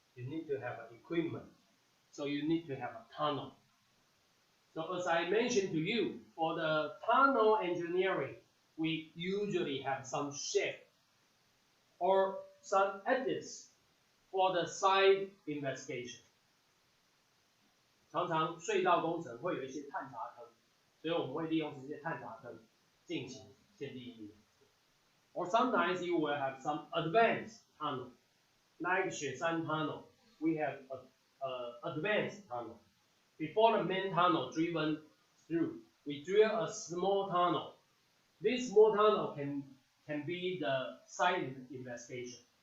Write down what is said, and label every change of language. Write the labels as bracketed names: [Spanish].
[English] You need to have equipment. So you need to have a tunnel. So as I mentioned to you, for the tunnel engineering, we usually have some shape or some edits for the side investigation. [Chinese] 常常隧道工程会有一些探查坑，所以我们会利用这些探查坑进行现地应用。 [English] Or sometimes you will have some advanced tunnel, like 雪山 tunnel. We have a advanced tunnel. Before the main tunnel driven through, we drill a small tunnel. This small tunnel can be the site investigation.